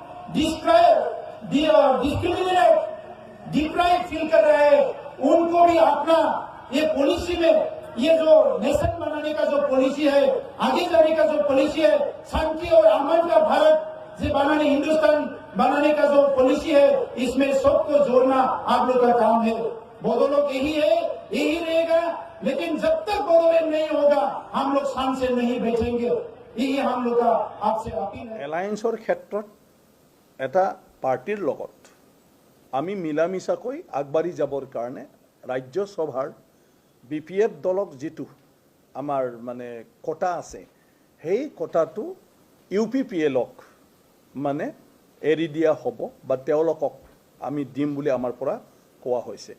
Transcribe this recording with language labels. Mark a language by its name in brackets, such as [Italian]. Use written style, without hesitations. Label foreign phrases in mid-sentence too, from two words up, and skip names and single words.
[English] deprive feel [Hindi] कर रहे हैं, उनको भी अपना ये पॉलिसी में, ये जो नेशन बनाने का जो पॉलिसी है, आगे जाने का जो पॉलिसी है, शांति और अमन का भारत से बनाने, हिंदुस्तान बनाने का जो पॉलिसी है, इसमें सबको जोड़ना आप लोग का काम है। बोडो लोग यही है, यही रहेगा, लेकिन जब तक बोडोलैंड नहीं होगा हम लोग शान से नहीं बैठेंगे। यही हम लोग का आपसे अपील है। [Assamese] এলায়েন্সৰ ক্ষেত্ৰত এটা পাৰ্টিৰ লগত আমি মিলা মিছাকৈ আগবাঢ়ি যাবৰ কাৰণে ৰাজ্যসভাৰ BPF দলক যিটো আমাৰ মানে কোটা আছে, সেই কোটাটো UPPLক মানে এৰি দিয়া হ'ব বা তেওঁলোকক আমি দিম বুলি আমাৰ পৰা কোৱা হৈছে।